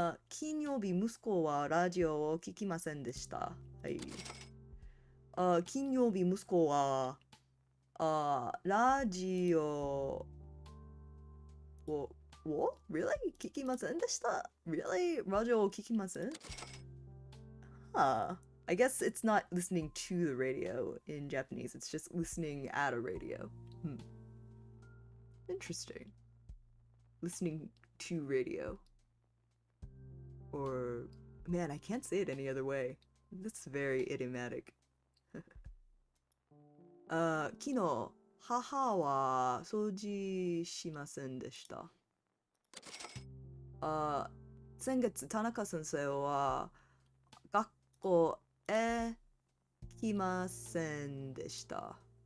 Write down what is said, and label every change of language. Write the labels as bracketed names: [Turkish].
[Japanese] 金曜日息子はラジオを聞きませんでした。はい。金曜日息子はラジオを [English] Really? [Japanese] 聞きませんでした [English] Really? [Japanese] ラジオを聞きません [English] I guess it's not listening to the radio in Japanese, it's just listening at a radio. Interesting. Listening to radio. Or, man, I can't say it any other way. That's very idiomatic. [Japanese] 昨日、母は掃除しませんでした。先月、田中先生は学校へ来ませんでした。